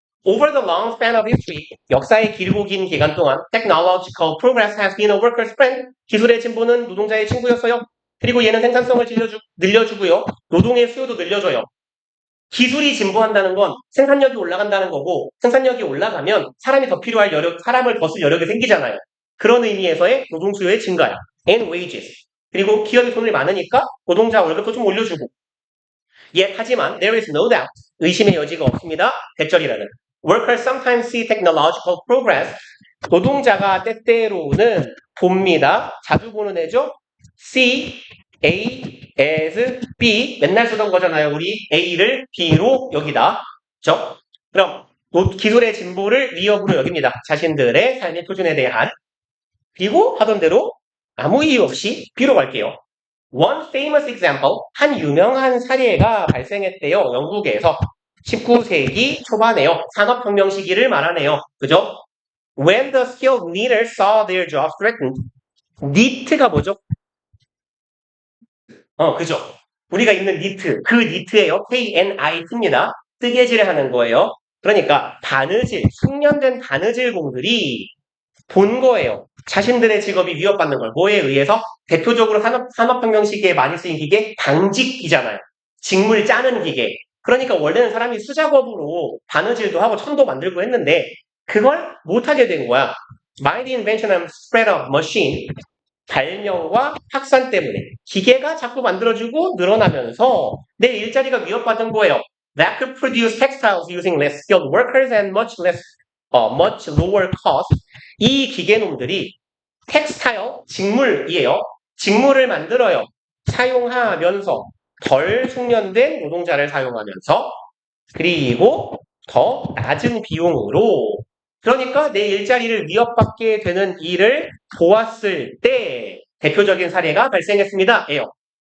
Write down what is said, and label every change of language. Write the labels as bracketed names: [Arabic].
[English] Over the long span of history, [Korean] 역사의 길고 긴 기간 동안 [English] technological progress has been a worker's friend. [Korean] 기술의 진보는 노동자의 친구였어요. 그리고 얘는 생산성을 늘려주고요. 노동의 수요도 늘려줘요. 기술이 진보한다는 건 생산력이 올라간다는 거고 생산력이 올라가면 사람이 더 필요할 사람을 더 쓸 여력이 생기잖아요. 그런 의미에서의 노동 수요의 증가야. [English] And wages. [Korean] 그리고 기업이 돈을 많으니까 노동자 월급도 좀 올려주고. 하지만 [English] there is no doubt. [Korean] 의심의 여지가 없습니다. 대절이라는. [English] Workers sometimes see technological progress. [Korean] 노동자가 때때로는 봅니다. 자주 보는 애죠. [English] See A as B. [Korean] 맨날 쓰던 거잖아요. 우리 A를 B로 여기다. 그렇죠? 그럼 기술의 진보를 위협으로 여깁니다. 자신들의 삶의 표준에 대한. 그리고 하던 대로 아무 이유 없이 B로 갈게요. [English] One famous example, [Korean] 한 유명한 사례가 발생했대요. 영국에서 19세기 초반에요. 산업혁명 시기를 말하네요. 그죠? [English] When the skilled leaders saw their jobs threatened. [Korean] 니트가 뭐죠? 그죠? 우리가 입는 니트, 그 니트예요. KNIT입니다. 뜨개질을 하는 거예요. 그러니까 바느질, 숙련된 바느질공들이 본 거예요. 자신들의 직업이 위협받는 걸. 뭐에 의해서? 대표적으로 산업혁명 시기에 많이 쓰인 기계, 당직기잖아요. 직물 짜는 기계. 그러니까 원래는 사람이 수작업으로 바느질도 하고 천도 만들고 했는데 그걸 못하게 된 거야. [English] By the invention and spread of machine, [Korean] 발명과 확산 때문에 기계가 자꾸 만들어지고 늘어나면서 내 일자리가 위협받은 거예요. [English] That could produce textiles using less skilled workers and much lower cost. [Korean] 이 기계놈들이 텍스타일, 직물이에요. 직물을 만들어요. 사용하면서 덜 숙련된 노동자를 사용하면서 그리고 더 낮은 비용으로 그러니까 내 일자리를 위협받게 되는 일을 보았을 때 대표적인 사례가 발생했습니다. 예요.